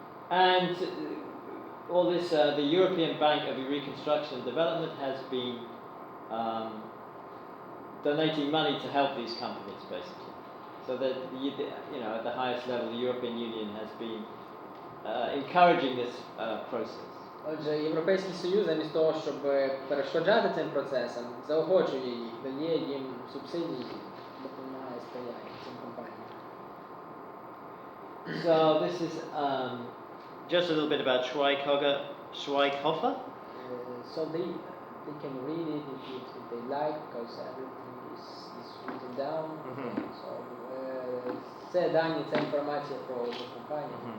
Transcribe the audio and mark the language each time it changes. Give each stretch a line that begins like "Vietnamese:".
English: And all this, the European Bank of Reconstruction and Development has been donating money to help these companies, basically. So that at the highest level, the European Union has been encouraging this process.
Ukrainian: Отже, Європейський Союз замість того, щоб перешкоджати цим процесам, заохочує їх, дає їм субсидії, допомагає, сприяє цим компаніям.
English: So this is just a little bit about Schweighofer. So they can read it if they like, because everything is written down.
Ukrainian: So це дані, це інформація про цю компанію.